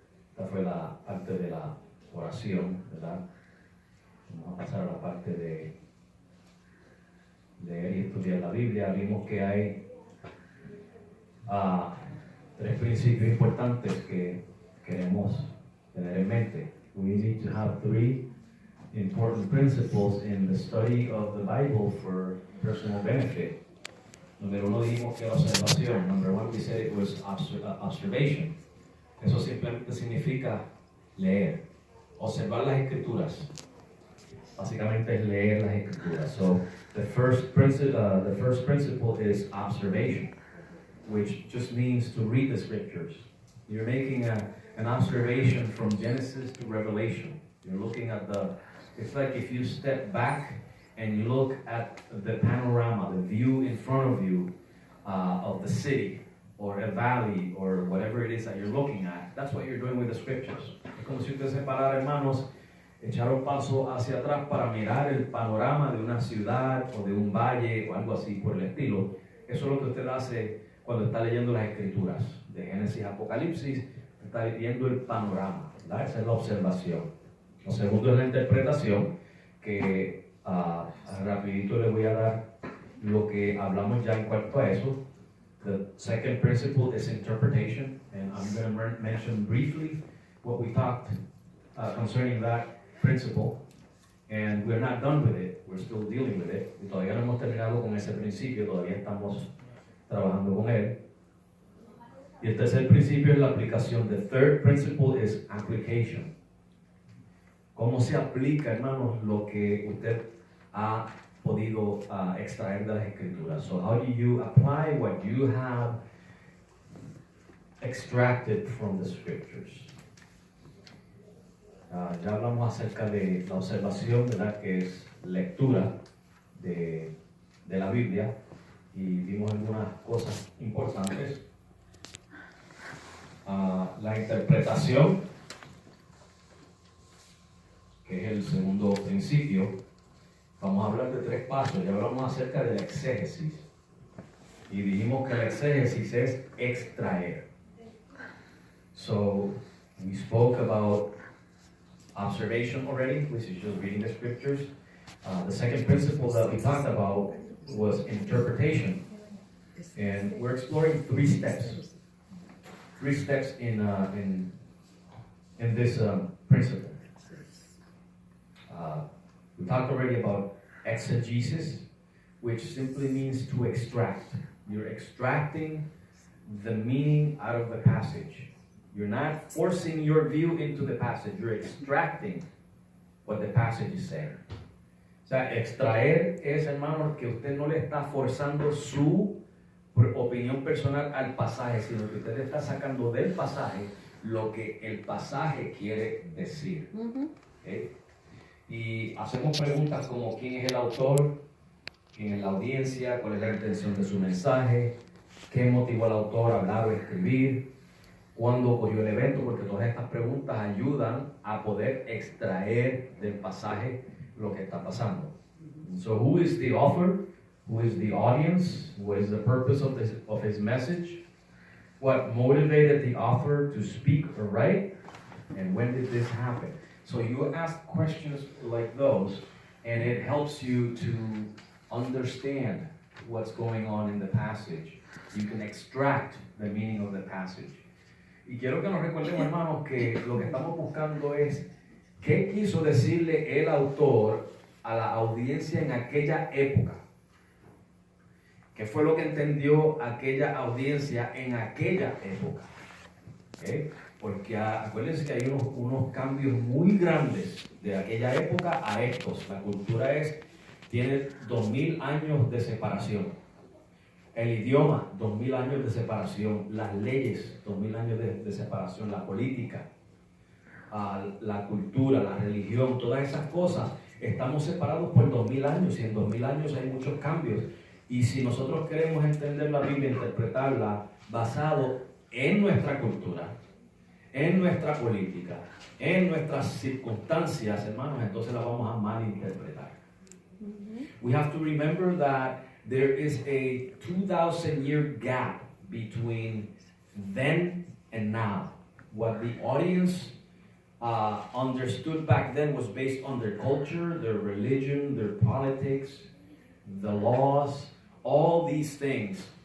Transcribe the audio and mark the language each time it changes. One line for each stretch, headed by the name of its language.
Spanish: Esta fue la parte de la oración, ¿verdad? Vamos a pasar a la parte de leer y estudiar la Biblia. Vimos que hay 3 principios importantes que queremos tener en mente.
English: We need to have 3 important principles in the study of the Bible for personal benefit.
Spanish: Número 1 dijimos que la observación.
English: Number 1 we said it was observation.
Spanish: Eso simplemente significa leer, observar las escrituras. Básicamente es leer las escrituras.
English: So the first principle is observation, which just means to read the scriptures. You're making an observation from Genesis to Revelation. You're looking at it's like if you step back and you look at the panorama, the view in front of you of the city or a valley or whatever it is that you're looking at. That's what you're doing with the scriptures.
Spanish: Es como si usted se parara, hermanos, echar un paso hacia atrás para mirar el panorama de una ciudad o de un valle o algo así por el estilo. Eso es lo que usted hace cuando está leyendo las escrituras de Génesis a Apocalipsis. Está viendo el panorama, ¿verdad? Esa es la observación. Lo segundo es la interpretación, que rapidito le voy a dar lo que hablamos ya en cuanto a eso.
English: The second principle is interpretation, and I'm going to mention briefly what we talked concerning that principle, and we're not done with it, we're still dealing with it,
Spanish: y todavía no hemos terminado con ese principio, todavía estamos trabajando con él. Y el tercer principio es la aplicación.
English: The third principle is application.
Spanish: ¿Cómo se aplica, hermanos, lo que usted ha podido extraer de las escrituras?
English: So how do you apply what you have extracted from the scriptures?
Spanish: Ya hablamos acerca de la observación, ¿verdad? Que es lectura de la Biblia, y vimos algunas cosas importantes. La interpretación, que es el segundo principio. Vamos a hablar de 3 pasos. Ya hablamos acerca de la exégesis y dijimos que la exégesis es extraer.
English: So we spoke about observation already, which is just reading the scriptures. The second principle that we talked about was interpretation, and we're exploring 3 steps. 3 steps in this principle. We talked already about exegesis, which simply means to extract. You're extracting the meaning out of the passage. You're not forcing your view into the passage. You're extracting what the passage is saying.
Spanish: O sea, extraer es, hermano, que usted no le está forzando su opinión personal al pasaje, sino que usted está sacando del pasaje lo que el pasaje quiere decir. ¿Okay? Y hacemos preguntas como quién es el autor, quién es la audiencia, cuál es la intención de su mensaje, qué motivó al autor a hablar o escribir, cuándo ocurrió el evento, porque todas estas preguntas ayudan a poder extraer del pasaje lo que está pasando.
English: So who is the author? Who is the audience? What is the purpose of his message? What motivated the author to speak or write? And when did this happen? So you ask questions like those, and it helps you to understand what's going on in the passage. You can extract the meaning of the passage.
Spanish: Y quiero que nos recordemos, hermanos, que lo que estamos buscando es qué quiso decirle el autor a la audiencia en aquella época. ¿Qué fue lo que entendió aquella audiencia en aquella época? ¿Okay? Porque acuérdense que hay unos cambios muy grandes de aquella época a estos. La cultura tiene 2000 años de separación. El idioma, 2000 años de separación. Las leyes, 2000 años de separación. La política, la cultura, la religión, todas esas cosas. Estamos separados por 2000 años y en 2000 años hay muchos cambios. Y si nosotros queremos entender la Biblia, interpretarla basado en nuestra cultura, en nuestra política, en nuestras circunstancias, hermanos, entonces la vamos a malinterpretar.
English: We have to remember that there is a 2,000-year gap between then and now. What the audience understood back then was based on their culture, their religion, their politics, the laws, all these things.